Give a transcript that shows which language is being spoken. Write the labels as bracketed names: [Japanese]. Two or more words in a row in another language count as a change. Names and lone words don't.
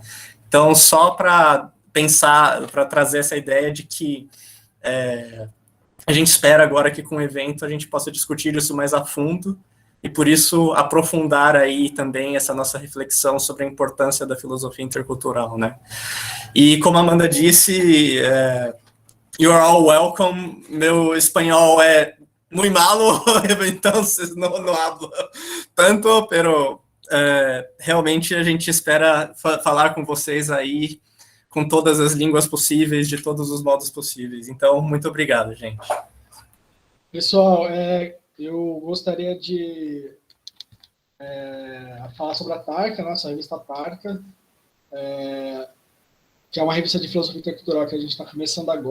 [Portuguese] Então, só para pensar, para trazer essa ideia de que a gente espera agora que com o evento a gente possa discutir isso mais a fundo e, por isso, aprofundar aí também essa nossa reflexão sobre a importância da filosofia intercultural, né? E, como a Amanda disse, [English] you are all welcome, [Portuguese] meu espanhol é [Spanish] muy malo, entonces no hablo tanto, [Portuguese] pero realmente a gente espera falar com vocês aí com todas as línguas possíveis, de todos os modos possíveis. Então, muito obrigado, gente. Pessoal, eu gostaria de falar sobre a Tarca, nossa revista Tarca, que é uma revista de filosofia intercultural que a gente está começando agora.